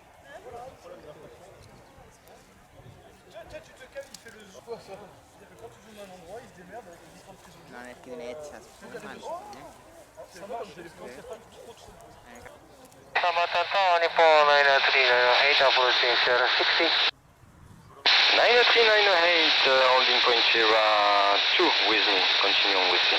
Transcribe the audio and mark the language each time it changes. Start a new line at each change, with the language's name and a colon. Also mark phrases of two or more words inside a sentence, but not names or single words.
French: Tu te cales, il fait le zoom. C'est-à-dire que quand tu zoomes
Italian: Non è che ne c'è,
English: Nippon 93908 approaching Sierra 60. 93908 holding point Sierra 2 with me, continuing with me.